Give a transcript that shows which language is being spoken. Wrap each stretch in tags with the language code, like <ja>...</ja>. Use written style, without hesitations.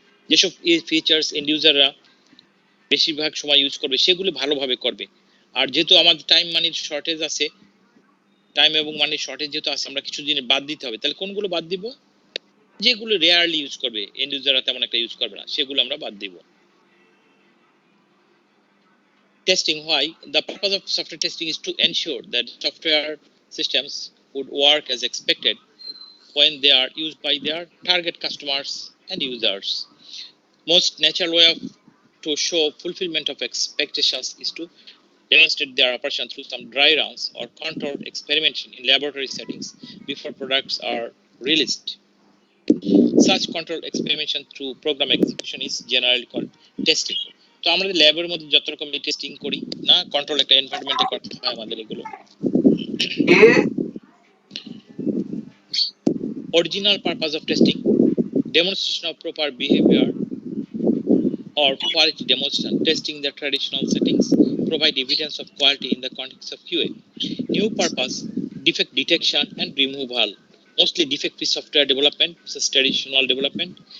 <bn>যেসব features and ইউজাররা বেশিরভাগ সময় ইউজ করবে সেগুলো ভালোভাবে করবে। আর যেহেতু আমাদের টাইম মানির শর্টেজ আছে, টাইম এবং মানির শর্টেজ যেহেতু আছে, আমরা কিছু জিনিস বাদ দিতে হবে। তাহলে কোনগুলো বাদ দিব? যেগুলো রেয়ারলি ইউজ করবে, এন্ড ইউজাররা তেমন একটা ইউজ করবে না, সেগুলো আমরা বাদ দিব।</bn> <en>Testing. Why? The purpose of software testing is to ensure that software systems would work as expected when they are used by their target customers and users. Most natural way to show fulfillment of expectations is to demonstrate their operation through some dry runs or controlled experimentation in laboratory settings before products are released. Such controlled experimentation through program execution is generally called testing.</en> <bn>তো আমরা ল্যাবের মধ্যে যত রকম testing করি না, control একটা এনভায়রনমেন্টে করতে হয় আমাদের এগুলো।</bn> <en>Original purpose of testing: demonstration of proper behavior or quality demonstration. Testing the traditional settings provide evidence of quality in the context of QA. New purpose: defect detection and removal, mostly defect-free software development versus traditional development.</en>